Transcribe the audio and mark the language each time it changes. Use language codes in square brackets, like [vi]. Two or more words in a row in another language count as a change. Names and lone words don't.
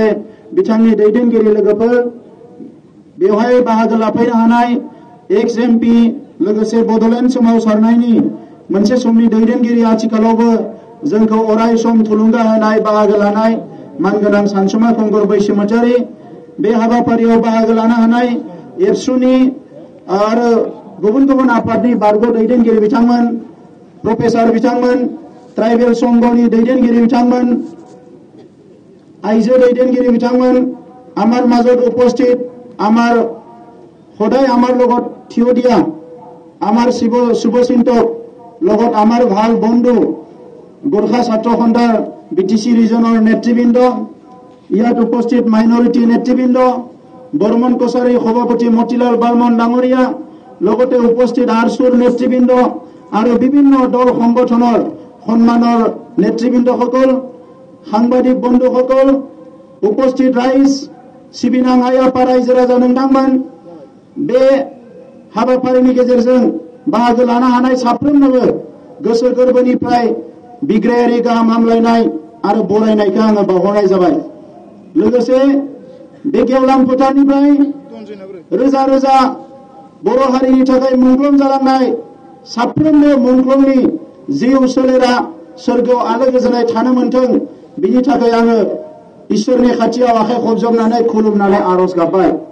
[brx] बिथांनि दैदेनगिरि लोगोफोर बेवहाय बाहागो लाफैनो हानाय एक्स MP लोगोसे बड'लेण्ड सोमावसारनायनि मोनसे समनि दैदेनगिरि आथिखालावबो जोंखौ अराय सम थुलुंगा होनाय बाहागो लानाय मानगोनां सानसुमा खुंगुर बैसोमुतियारि बे हाबाफारियाव बाहागो लानो हानाय एबसुनि आरो गुबुन गुबुन आफादनि बारग' दैदेनगिरि बिथांमोन प्रफेसर बिथांमोन ट्राइबेल संघनि दैदेनगिरि बिथांमोन आइजो दैदेनगिरि बिथांमोन [as] আমাৰ মাজত উপস্থিত আমাৰ সদায় আমাৰ লগত থিয় দিয়া আমাৰ শুভচিন্তক লগত আমাৰ ভাল বন্ধু গোৰ্খা ছাত্ৰ সন্থাৰ BTC ৰিজনৰ নেতৃবৃন্দ ইয়াত উপস্থিত মাইনৰিটি নেতৃবৃন্দ বৰ্মন কছাৰী সভাপতি মতিলাল বাৰ্মন ডাঙৰীয়া লগতে উপস্থিত আৰসুৰ নেতৃবৃন্দ আৰু বিভিন্ন দল সংগঠনৰ সন্মানৰ নেতৃবৃন্দসকল সাংবাদিক বন্ধুসকল উপস্থিত ৰাইজ [brx] सिबिनां आइ आफा रायजो राजा नोंथांमोन बे हाबाफारिनि गेजेरजों बाहागो लानो हानाय साफ्रोमनोबो गोसो गोरबोनिफ्राय बिग्रायारि गाहाम हामलायनाय आरो बरायनायखौ आङो बावहरनाय जाबाय लोगोसे बे गेवलां फोथारनिफ्राय रोजा रोजा बर' हारिनि थाखाय मुंख्लं जालांनाय साफ्रोमबो मुंख्लंनि जिउ सोलेरा सोरगोआव आलो गोजोनै थानो मोनथों बिनि थाखाय आङो इसोरनि खाथियाव आखाइ खबजबनानै खुलुमनानै आरज गाबबाय